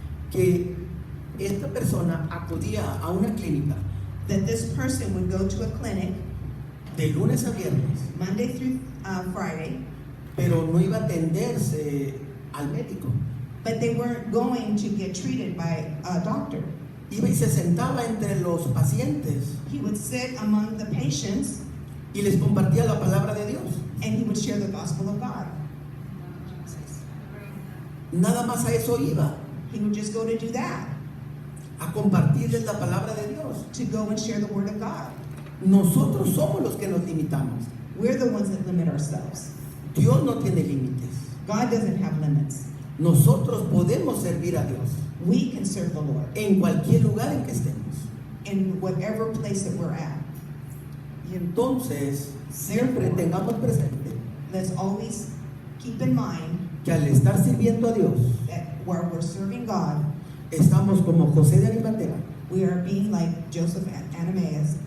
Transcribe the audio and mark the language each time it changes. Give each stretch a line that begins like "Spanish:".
Spanish: que esta persona acudía a una clínica
English: that this person would go to a clinic
Spanish: de lunes a viernes,
English: Monday through Friday,
Spanish: pero no iba a atenderse al médico.
English: but they weren't going to get treated by a doctor.
Spanish: Iba y se sentaba entre los pacientes
English: He would sit among the patients
Spanish: y les compartía la palabra de Dios.
English: and he would share the gospel of God.
Spanish: Nada más a eso iba,
English: He would just go to do that,
Spanish: a compartirles la palabra de Dios.
English: to go and share the word of God.
Spanish: Nosotros somos los que nos limitamos.
English: We're the ones that limit ourselves.
Spanish: Dios no tiene límites.
English: God doesn't have limits.
Spanish: Nosotros podemos servir a Dios
English: We can serve the Lord
Spanish: en cualquier lugar en que estemos.
English: in whatever place that we're at.
Spanish: Y entonces, siempre tengamos presente
English: Let's always keep in mind
Spanish: que al estar sirviendo a Dios,
English: that where we're serving God,
Spanish: estamos como José de Arimatea,
English: we are being like Joseph and Ananias,